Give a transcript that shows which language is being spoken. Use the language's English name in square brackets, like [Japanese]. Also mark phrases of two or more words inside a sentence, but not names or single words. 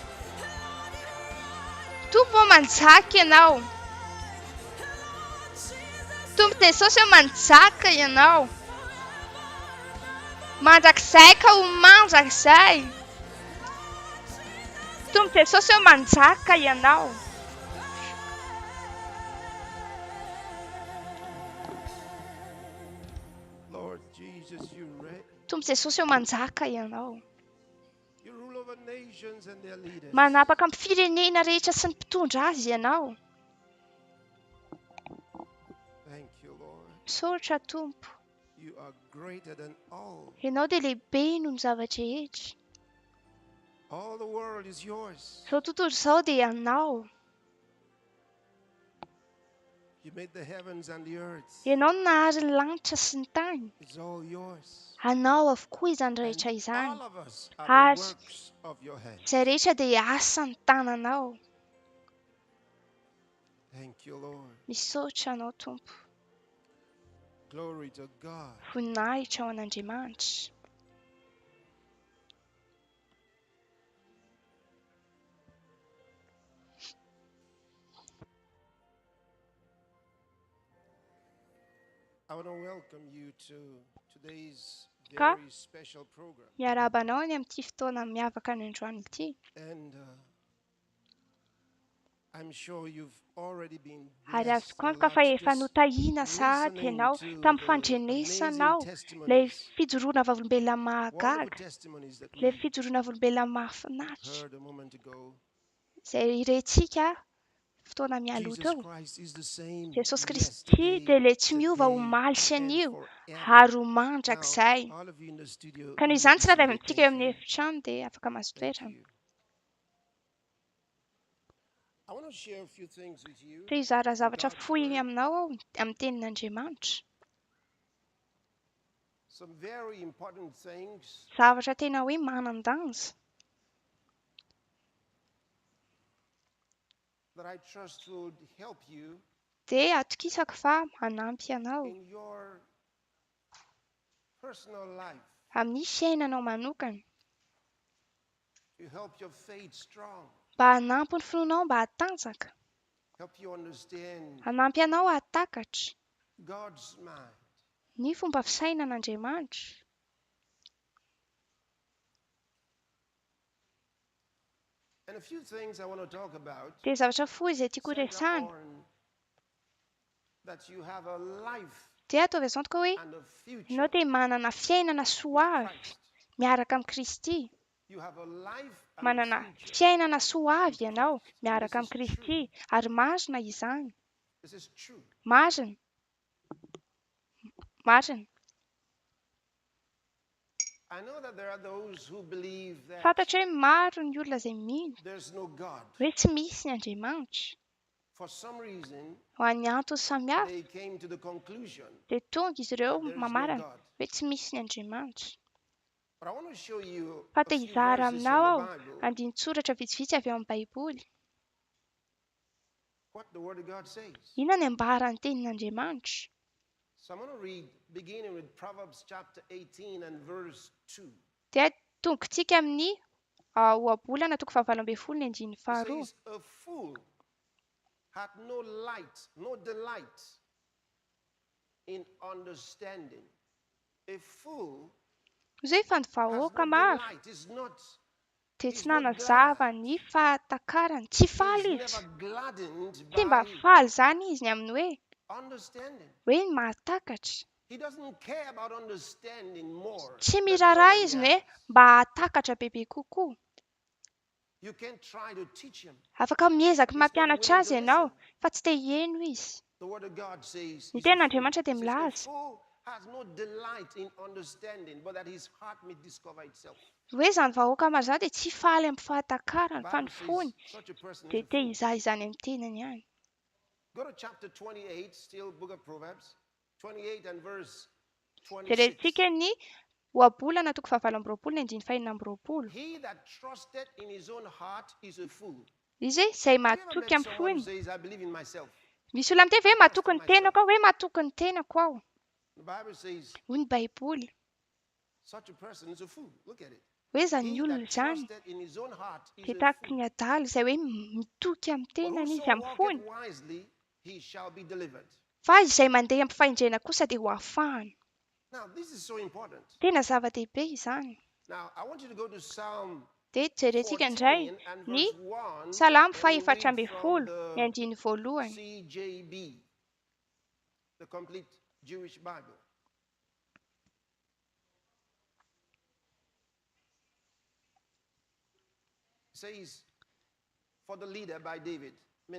[Malagasy] Tompo manjaka ianao. Tompo Jesosy manjaka ianao. Mandrakizay ka ho mandrakizay. Tompo Jesosy manjaka ianao. [English] Lord Jesus, you reign. [Malagasy] Tompo Jesosy manjaka ianao. [English] You rule over nations and their leaders. [Malagasy] Manapaka amin'ny firenena rehetra sy ny mpitondra azy ianao. [English] Thank you, Lord. [Malagasy] Misaotra Tompo. [English] You are greater than all. [Malagasy] Ianao dia lehibe noho ny zavatra rehetra. [English] All the world is yours. [Malagasy] Izao tontolo izao dia anao. [English] You made the heavens and the earth. [Malagasy] Ianao no nahary ny lanitra sy ny tany. [English] It's all yours. [Malagasy] Anao avokoa izany rehetra [English] And [Malagasy] izany. [English] all of us are [Malagasy] Ary [English] the works of your hands. [Malagasy] izay rehetra dia asa ny tananao. [English] Thank you, Lord. [Malagasy] Misaotra anao Tompo. [English] Glory to God. [Malagasy] Voninahitra ao an'Andriamanitra. [English] I want to welcome you to today's [Malagasy] Ka [English] very special program. [Malagasy] miarabanao any amin'ity fotoana miavaka ny androany ity. [English] And I'm sure you've already been [Malagasy] Ary [English] blessed [Malagasy] azoko [English] a [Malagasy] antoka [English] lot [Malagasy] fa efa [English] just [Malagasy] notahina sahady [English] listening [Malagasy] ianao [English] to [Malagasy] tamin'ny [English] the [Malagasy] fandrenesanao [English] amazing [Malagasy] ilay [English] testimonies, [Malagasy] fijoroana vavolombelona [English] wonderful [Malagasy] mahagaga, [English] testimonies that [Malagasy] ilay [English] we [Malagasy] fijoroana vavolombelona mahafinaritra [English] heard a moment ago. [Malagasy] izay irentsika fotoana mialoha [English] Jesus [Malagasy] teo. [English] Christ is the same [Malagasy] Jesosy Kristy [English] yesterday, [Malagasy] dia ilay tsy miova ho [English] today, [Malagasy] maly sy [English] and [Malagasy] anio [English] forever. [Malagasy] ary ho [English] Now, [Malagasy] mandrakizay. [English] all of you in the studio, [Malagasy] Ka noho [English] you may [Malagasy] izany [English] be [Malagasy] tsirairay [English] seated. [Malagasy] amintsika [English] Thank [Malagasy] eo amin'ny [English] you. [Malagasy] efitrano dia afaka mahazo [English] Thank [Malagasy] toerana. [English] you. I want to share a few things with you. [Malagasy] Te hizara [English] from [Malagasy] zavatra [English] God's [Malagasy] fohy [English] word. [Malagasy] aminao aho amin'ny tenin'Andriamanitra. [English] Some very important things [Malagasy] Zavatra tena hoe manan-danja [English] that I trust would help you [Malagasy] dia atokisako fa hanampy anao [English] in your personal life, [Malagasy] amin'ny fiainanao manokana [English] to help your faith strong, [Malagasy] mba hanampy ny finoanao mba hatanjaka, [English] help you understand [Malagasy] hanampy anao hatakatra [English] God's mind. [Malagasy] ny fomba fisainan'Andriamanitra. [English] And a few things I want to talk about [Malagasy] Dia zavatra fohy izay tiako [English] center [Malagasy] resahana [English] on that you have a life [Malagasy] dia ataovy izao tokoa hoe [English] and a future [Malagasy] ianao dia manana fiainana [English] with [Malagasy] soavy [English] Christ. [Malagasy] miaraka amin'ny Kristy. [English] You have a life and a [Malagasy] Manana [English] future. [Malagasy] fiainana soavy ianao [English] Christ. And [Malagasy] miaraka [English] this [Malagasy] amin'ny [English] is [Malagasy] Kristy ary marina izany. [English] This is true. [Malagasy] Marina. Marina. [English] I know that there are those who believe that [Malagasy] Fantatra hoe maro ny olona izay mino [English] there's no God. [Malagasy] hoe tsy misy ny Andriamanitra. [English] For some reason, [Malagasy] Ho an'ny antony samihafa [English] they came to the conclusion [Malagasy] dia tonga izy ireo [English] that there is no [Malagasy] mamarana [English] God. [Malagasy] hoe tsy misy ny Andriamanitra. [English] But I want to show you [Malagasy] Fa [English] a [Malagasy] te [English] few [Malagasy] hizara [English] verses [Malagasy] aminao [English] from [Malagasy] aho [English] the Bible, [Malagasy] andin-tsoratra vitsivitsy avy ao amin'ny Baiboly. [English] what the Word of God says. [Malagasy] Inona ny ambaran'ny tenin'Andriamanitra? [English] So I'm going to read, beginning with Proverbs chapter 18 and verse 2. [Malagasy] Dia tongontsika amin'ny ohabolana toko 17 andininy [English] It [Malagasy] faharoa. [English] says, a fool hath no light, no delight in understanding. A fool [Malagasy] Izay efa ny [English] has [Malagasy] vahoaka [English] no [Malagasy] maro [English] delight, is not, [Malagasy] dia [English] is [Malagasy] tsy [English] not [Malagasy] nanazava [English] glad. [Malagasy] ny fahatakarany. Tsy [English] He is [Malagasy] faly [English] never [Malagasy] izy. [English] gladdened [Malagasy] Tsy mba [English] by [Malagasy] faly zany izy ny amin'ny [English] understanding. [Malagasy] hoe ny mahatakatra. [English] He doesn't care about understanding more [Malagasy] Tsy [English] than [Malagasy] miraharaha [English] knowing [Malagasy] izy [English] he [Malagasy] ny hoe [English] has. [Malagasy] mba hahatakatra bebe kokoa. [English] You can't try to teach him. [Malagasy] Afaka miezaka [English] He's not [Malagasy] mampianatra [English] willing [Malagasy] azy [English] to [Malagasy] ianao [English] listen. [Malagasy] fa tsy te hieno izy. [English] The word of God says, [Malagasy] Ny [English] he's a fool. [Malagasy] ten'Andriamanitra dia [English] It says, a [Malagasy] milaza [English] fool has no delight in understanding, but that his heart may discover itself. [Malagasy] hoe zany vahoaka maro zany dia tsy faly amin'ny [English] The [Malagasy] fahatakarany fa [English] Bible [Malagasy] ny [English] says [Malagasy] fony [English] such a person is [Malagasy] dia [English] a [Malagasy] te [English] fool. [Malagasy] hizaha izany amin'ny tenany ihany. [English] Go to chapter 28, still book of Proverbs, 28 and verse [Malagasy] Dia [English] 26. [Malagasy] retintsika ny ohabolana toko 17 andininy fahaenina amby roapolo. [English] He that trusted in his own heart is a fool. [Malagasy] Izy hoe izay [English] Have you ever [Malagasy] matoky [English] met [Malagasy] amin'ny [English] someone who [Malagasy] fony. [English] says, I believe in myself? [Malagasy] Misy olona miteny hoe matoky ny tenako aho, hoe matoky ny tenako aho. [English] The Bible says, [Malagasy] Hoy ny Baiboly [English] such a person is a fool. Look at it. [Malagasy] hoe zany [English] He [Malagasy] olona [English] that [Malagasy] zany [English] trusted in his own heart is [Malagasy] dia [English] a [Malagasy] tahaka [English] fool. [Malagasy] ny adala izay hoe mitoky amin'ny [English] But [Malagasy] tenany [English] whoso [Malagasy] izy amin'ny [English] walketh [Malagasy] fony. [English] wisely, he shall be delivered. [Malagasy] Fa izay mandeha amin'ny fahendrena kosa dia ho afahany. [English] Now, this is so important. [Malagasy] Tena zava-dehibe izany. [English] Now, I want you to go to Psalm [Malagasy] Dia jerentsika indray [English] 14 and [Malagasy] ny [English] verse 1 [Malagasy] Salamo [English] and we [Malagasy] fahaefatra [English] read [Malagasy] ambin'ny [English] from [Malagasy] folo [English] the [Malagasy] ny andiny voalohany. [English] CJB, the complete Jewish Bible. It says, for the leader by David, meaning